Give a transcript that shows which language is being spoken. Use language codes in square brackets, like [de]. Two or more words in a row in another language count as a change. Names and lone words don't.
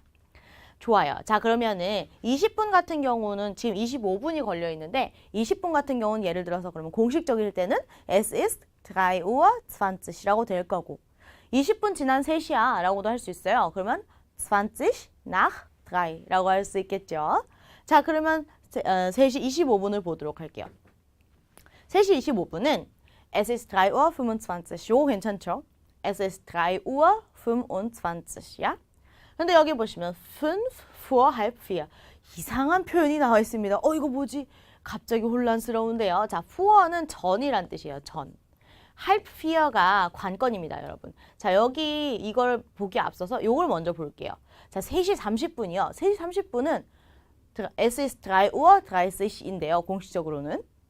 [ko] 좋아요. 자, 그러면은 20분 같은 경우는 지금 25분이 걸려 있는데 20분 같은 경우는 예를 들어서 그러면 공식적일 때는 [de] Es ist 3 Uhr 20 [ko] 이라고 될 거고 20분 지난 3시야 라고도 할 수 있어요. 그러면 20 nach 3라고 할 수 있겠죠. 자, 그러면 3시 25분을 보도록 할게요. 3시 25분은 [de] Es ist 3 Uhr 25. [ko] 요 괜찮죠? [de] Es ist 3 Uhr 25. [ko] 야? 근데 여기 보시면 5 [de] vor halb 4. [ko] 이상한 표현이 나와 있습니다. 이거 뭐지? 갑자기 혼란스러운데요. 자, vor는 전이란 뜻이에요. 전. halb 4가 관건입니다, 여러분. 자, 여기 이걸 보기 앞서서 이걸 먼저 볼게요. 자, 3시 30분이요. 3시 30분은 [de] Es ist 3 Uhr 30 [ko] 인데요. 공식적으로는.